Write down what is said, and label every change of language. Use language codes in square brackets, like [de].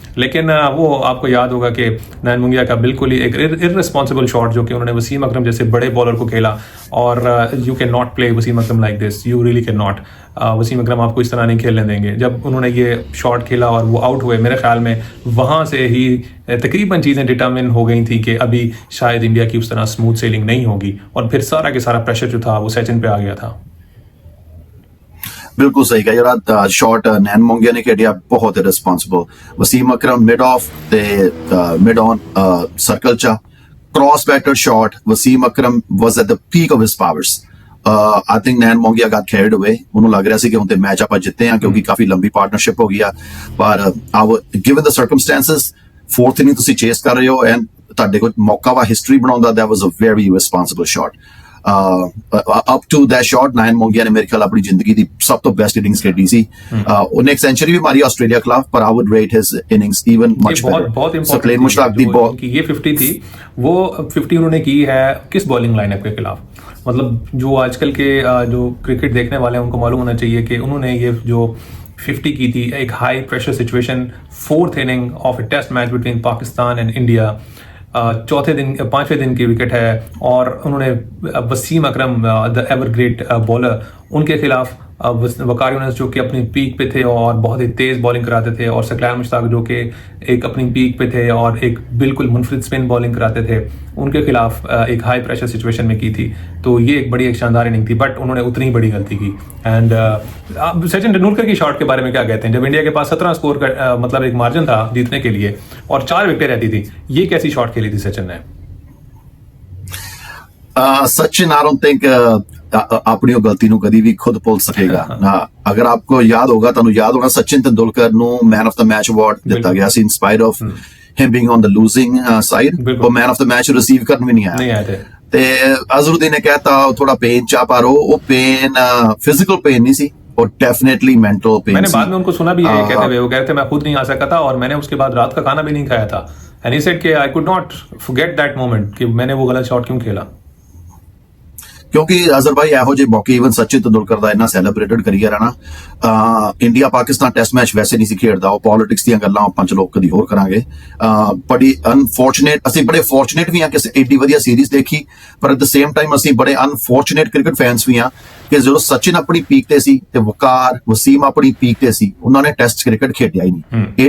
[hi] लेकिन वो आपको याद होगा कि नैन मुंगिया का बिल्कुल ही एक इररिस्पॉन्सिबल शॉट जो कि उन्होंने वसीम अकरम जैसे बड़े बॉलर को खेला और [en] You can not play Wasim Akram like this, you really can not. [hi] Wasim अकरम आपको इस तरह नहीं खेलने देंगे। जब उन्होंने ये शॉट खेला और वो आउट हुए मेरे ख्याल में वहाँ से ही तकरीबन चीज़ें डिटर्मिन हो गई थी कि अभी शायद इंडिया की उस तरह स्मूथ सेलिंग नहीं होगी और फिर सारा के सारा प्रेशर जो था वो सचिन पे आ गया था। बिल्कुल सही कहा। [pa] ਜਿਹੜਾ ਸ਼ਾਟ ਨੈਨ ਮੋਂਗੀਆ ਨੇ ਖੇਡਿਆ ਬਹੁਤ responsible. Wasim Akram mid of ਤੇ ਮਿਡ ਔਨ ਸਰਕਲ ਚ cross better shot. [en] Wasim Akram was at the peak of his powers. I think Nayan Mongia got carried away। [pa] ਉਹਨੂੰ ਲੱਗ ਰਿਹਾ ਸੀ ਕਿ ਹੁਣ ਤੇ ਮੈਚ ਆਪਾਂ ਜਿੱਤੇ ਆ ਕਿਉਂਕਿ ਕਾਫੀ ਲੰਬੀ ਪਾਰਟਨਰਸ਼ਿਪ ਹੋ ਗਈ ਆ। ਪਰ [en] given the circumstances fourth inning [pa] ਤੁਸੀਂ ਚੇਸ ਕਰ ਰਹੇ ਹੋ ਐਂਡ ਤੁਹਾਡੇ ਕੋਲ ਮੌਕਾ ਵਾ ਹਿਸਟਰੀ ਬਣਾਉਣ ਦਾ, [en] that was a very responsible shot। Up to that shot [pa] nine ਮੋਂਗੀਆ ਨੇ ਮੇਰੇ ਖਿਆਲ ਆਪਣੀ ਜ਼ਿੰਦਗੀ ਦੀ ਸਭ ਤੋਂ ਬੈਸਟ ਇਨਿੰਗਸ ਖੇਡੀ ਸੀ। ਉਹਨੇ ਇੱਕ ਸੈਂਚੁਰੀ ਵੀ ਮਾਰੀ ਆਸਟ੍ਰੇਲੀਆ ਖਿਲਾਫ, ਪਰ [en] I would rate his innings even much better. [hi] बहुत [pa] सकलेन मुश्ताक दी बॉल [hi] की ये 50 थी, वो 50 उन्होंने की है किस बॉलिंग लाइनअप के खिलाफ। मतलब जो आजकल के जो क्रिकेट देखने वाले हैं उनको मालूम होना चाहिए कि उन्होंने ये जो 50 की थी एक high pressure situation, [en] 4th inning of a test match between Pakistan and India, [hi] पांचवें दिन की विकेट है, और उन्होंने वसीम अकरम द एवर ग्रेट बॉलर उनके खिलाफ वकार यूनुस जो कि अपनी पीक पे थे और बहुत ही तेज बॉलिंग कराते थे, और सकलैन मुश्ताक जो कि एक अपनी पीक पे थे और एक बिल्कुल मुनफरिद स्पिन बॉलिंग कराते थे, उनके खिलाफ एक हाई प्रेशर सिचुएशन में की थी। तो ये एक बड़ी एक शानदार इनिंग थी, बट उन्होंने उतनी बड़ी गलती की। एंड सचिन तेंदुलकर की शॉट के बारे में क्या कहते हैं, जब इंडिया के पास 17 स्कोर का मतलब एक मार्जिन था जीतने के लिए और 4 विकेटें रहती थी, ये कैसी शॉट खेली थी सचिन ने? [pa] सचिन [en] I don't think [pa] ਆਪਣੀ ਉਹ ਗਲਤੀ ਨੂੰ ਕਦੀ ਵੀ ਖੁਦ ਭੁੱਲ ਸਕੇਗਾ। [hi] ਅਗਰ ਆਪਕੋ ਯਾਦ ਹੋਗਾ, [pa] ਤੁਹਾਨੂੰ ਯਾਦ ਹੋਣਾ ਸਚਿਨ ਤੇਂਦੁਲਕਰ ਨੂੰ man of ਦਾ match award ਦਿੱਤਾ ਗਿਆ ਸੀ [en] In spite of him being on the losing side. [pa] ਉਹ man of ਦਾ match receive ਕਰਨ ਵੀ ਨਹੀਂ ਆਇਆ ਤੇ ਅਜ਼ਹਰੁਦੀਨ ਨੇ ਕਹਿਤਾ ਥੋੜਾ पेन चा, [hi] पर वो पेन फिजिकल पेन नहीं सी, और डेफिनेटली मेंटल पेन। मैंने बाद में उनको सुना भी ये कहते हुए, वो कहते मैं खुद नहीं आ सका था और मैंने उसके बाद रात का खाना भी नहीं खाया था। [en] and he said कि I could not forget that moment [hi] कि मैंने वो गलत शॉट क्यों खेला। [pa] ਕਿਉਂਕਿ ਅਜ਼ਰ ਭਾਈ ਇਹੋ ਜਿਹੇ ਮੌਕੇ ਇਵਨ ਸਚਿਨ ਤੇਂਦੁਲਕਰ ਦਾ ਇੰਨਾ ਸੈਲੀਬ੍ਰੇਟਡ ਕਰੀਅਰ ਹੈ ਨਾ। ਇੰਡੀਆ ਪਾਕਿਸਤਾਨ ਟੈਸਟ ਮੈਚ ਵੈਸੇ ਨਹੀਂ ਸੀ ਖੇਡਦਾ, ਉਹ ਪੋਲਿਟਿਕਸ ਦੀਆਂ ਗੱਲਾਂ ਆਪਾਂ ਚਲੋ ਕਦੀ ਹੋਰ ਕਰਾਂਗੇ। ਬੜੀ ਅਨਫੋਰਚੂਨੇਟ, ਅਸੀਂ ਬੜੇ ਫੋਰਚੂਨੇਟ ਵੀ ਹਾਂ ਕਿ ਏਡੀ ਵਧੀਆ ਸੀਰੀਜ਼ ਦੇਖੀ, ਪਰ [en] at the same time [pa] ਅਸੀਂ ਬੜੇ ਅਨਫੋਰਚੂਨੇਟ ਕ੍ਰਿਕਟ ਫੈਨਸ ਵੀ ਹਾਂ ਕਿ ਜਦੋਂ ਸਚਿਨ ਆਪਣੀ ਪੀਕ ਤੇ ਸੀ ਤੇ ਵਕਾਰ ਵਸੀਮ ਆਪਣੀ ਪੀਕ ਤੇ ਸੀ, ਉਹਨਾਂ ਨੇ ਟੈਸਟ ਕ੍ਰਿਕਟ ਖੇਡਿਆ ਹੀ ਨਹੀਂ।